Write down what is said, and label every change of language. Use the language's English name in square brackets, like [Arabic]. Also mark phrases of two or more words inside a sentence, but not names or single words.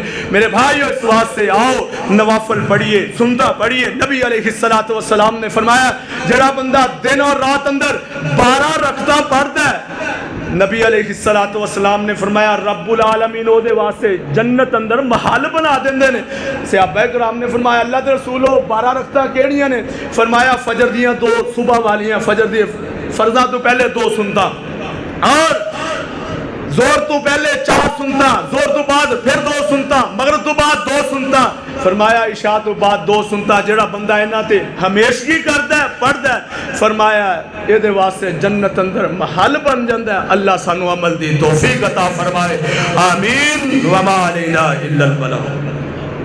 [Punjabi] میرے بھائیو، اس واسطے آؤ نوافل پڑھیے، سنتا پڑھیے۔ نبی علیہ السلام نے فرمایا جڑا بندہ دن اور رات اندر 12 رکعتاں پڑھتا ہے، نبی علیہ السلام نے فرمایا رب العالمین او دے واسطے جنت اندر محل بنا دیندے نے۔ صحابہ کرام نے فرمایا اللہ دے رسولو 12 رکعتاں کیڑیاں نے؟ فرمایا فجر دیاں 2 صبح والیاں، فجر دی فرضاں تو پہلے 2 سنتا، اور زور تو پہلے 4 سنتا، زور تو بعد پھر 2 سنتا، مغرب تو بعد 2 سنتا، فرمایا عشاء تو بعد 2 سنتا۔ جڑا بندہ انہاں تے ہمیشگی کردا ہے، پڑھدا ہے، فرمایا اے دے واسطے جنت اندر محل بن جاندا ہے۔ اللہ سانو عمل دی توفیق عطا فرمائے، آمین۔ [Arabic] وما علینا الا البلاغ۔